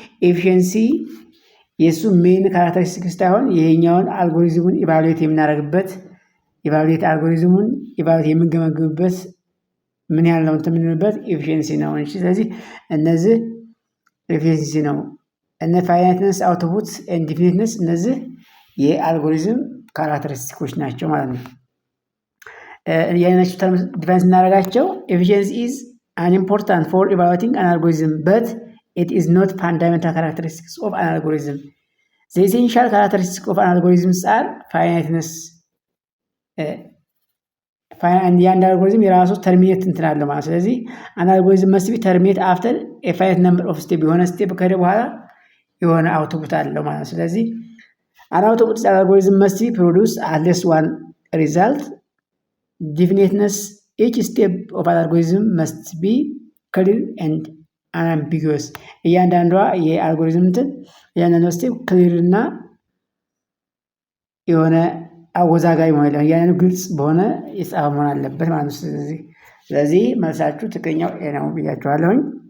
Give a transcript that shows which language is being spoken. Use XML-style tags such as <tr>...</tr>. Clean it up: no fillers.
<am>ኤፊሽንሲ የሱ ሜን ካራክተሪስቲክስ ሳይሆን ይሄኛውን አልጎሪዝሙን ኢቫሉዌት የምናደርግበት አልጎሪዝሙን ኢቫሉዌት የምንገመግምበት ምን ያህል ነው የምንልበት ኤፊሽንሲ ነው እንጂ። ስለዚህ እነዚህ ኤፊሽንሲ ነው። እነ ፋይናይትነስ፣ አውትፑት ኤንድ ዲፊኒትነስ እነዚህ የአልጎሪዝም ካራክተሪስቲኮች ናቸው ማለት ነው። ያይናቸው ተርም ዲፋይን ስናደርጋቸው</am> <en>ኤፊሽንሲ ኢዝ an important for evaluating an algorithm, but it is not fundamental characteristics of an algorithm. The essential characteristics of an algorithm are finiteness. and the algorithm</en> <am>የራሱ ተርሚኔት እንትን አለው ማለት።</am> <en>ስለዚህ an algorithm must be terminate after a finite number of steps።</en> <am>የሆነ ስቴፕ ከሄደ በኋላ የሆነ አውትፑት አለው ማለት።</am> <en>ስለዚህ an output algorithm must be produce at least one result. Definiteness each step of an algorithm must be clear and unambiguous.</en> <am>እያንዳንዷ የአልጎሪዝም እንትን እያንዳንዷ ስቴፕ ክሊር እና የሆነ አወዛጋቢ መሆን የለም። እያንዳንዱ ግልጽ በሆነ የተጻፈ መሆን አለበት ማለት ነው። ስለዚህ መልሳችሁ ትክክለኛው ኤ ነው ብያችኋለሁኝ።</am>